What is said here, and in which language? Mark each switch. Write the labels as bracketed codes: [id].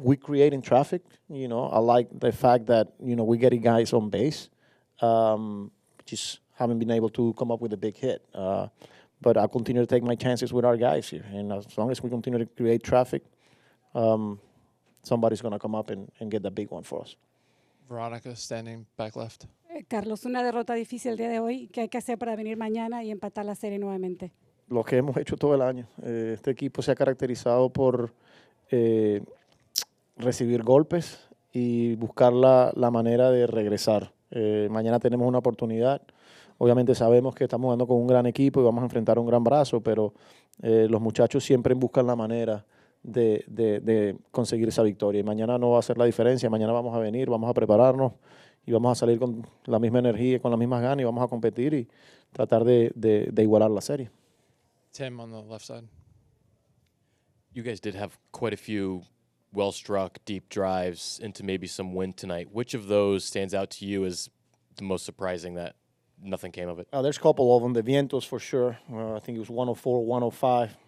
[en] We're creating traffic, I like the fact that, we're getting guys on base. Just haven't been able to come up with a big hit. But I'll continue to take my chances with our guys here. And as long as we continue to create traffic, somebody's going to come up and get the big one for us. Veronica, standing back left. [es] Carlos, una derrota difícil el día de hoy. ¿Qué hay que hacer para venir mañana y empatar la serie nuevamente? Lo que hemos hecho todo el año. Este equipo se ha caracterizado por recibir golpes y buscar la manera de regresar. Mañana tenemos una oportunidad. Obviamente sabemos que estamos jugando con un gran equipo y vamos a enfrentar un gran brazo, pero los muchachos siempre buscan la manera de conseguir esa victoria. Y mañana no va a ser la diferencia. Mañana vamos a venir, vamos a prepararnos y vamos a salir con la misma energía, con las mismas ganas y vamos a competir y tratar de igualar la serie. [en] Tim on the left side. You guys did have quite a few well-struck, deep drives into maybe some wind tonight. Which of those stands out to you as the most surprising that nothing came of it? There's a couple of them. The Vientos for sure. I think it was 104, 105.